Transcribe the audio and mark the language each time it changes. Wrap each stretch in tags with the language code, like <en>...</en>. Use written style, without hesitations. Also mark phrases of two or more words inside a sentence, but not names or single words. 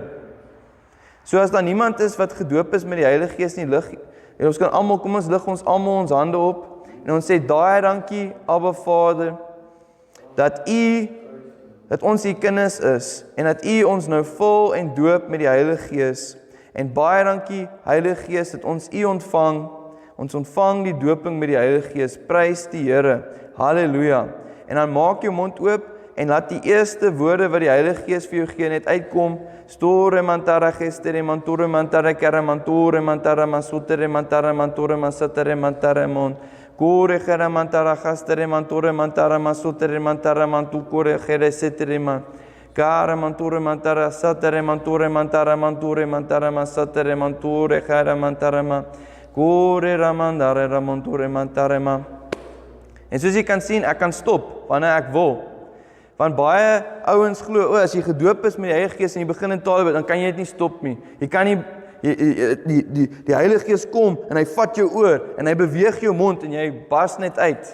<af>So as daar niemand is wat gedoop is met die Heilige Gees nie, en ons kan almal, kom ons lig ons almal ons hande op, en ons sê, daai dankie, Abba Vader, dat ons U kinders is, en dat U ons nou vul en doop met die Heilige Gees, En baie dankie, Heilige Gees, dat ons U ontvang. Ons ontvang die doping met die Heilige Gees. Prys die Here. Halleluja. En dan maak jou mond oop en laat die eerste woorde wat die Heilige Gees vir jou gee net uitkom. Store mantara gestere mantore mantara kera mantore mantara masotere mantara mantore masatere mantara mon. Kore gera mantara gastere mantore mantara masotere mantara mantukore gere setere man. Kara mantore mantara satere mantore mantara mantore mantara masatere mantore gera mantara man. Kore ramandare ramantore mantara man. En soos jy kan sien, ek kan stop wanneer ek wil. Want baie ouens glo, as jy gedoop is met die Heilige Gees en jy begin in tale bid, dan kan jy dit nie stop nie. Jy kan nie die Heilige Gees kom en hy vat jou oor en hy beweeg jou mond en jy bars net uit.</af>